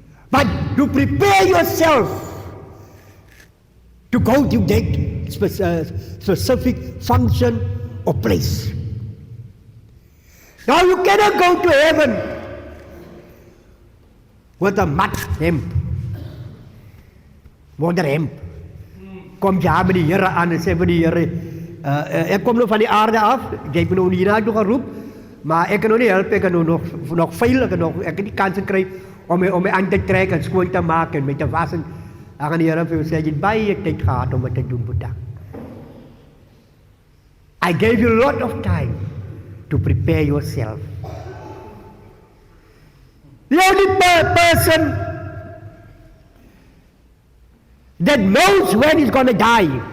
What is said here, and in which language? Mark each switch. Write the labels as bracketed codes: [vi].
[en] But you prepare yourself to go to that specific function or place. Now you cannot go to heaven with a mud hemp. [af] Modder hemp. Kom jy by die Here aan en sê vir die Here, ek kom nou van die aarde af, jy het my nou hierna toe geroep, maar ek kan nou nie help, ek kan nou nog vuil, ek het die kans gekry om my aan te trek en skoon te maak en my te was en dan gaan die Here vir my sê, jy het baie tyd gehad om dit te doen, Boeta. [en] I gave you a lot of time to prepare yourself. The only person that knows when he's going to die.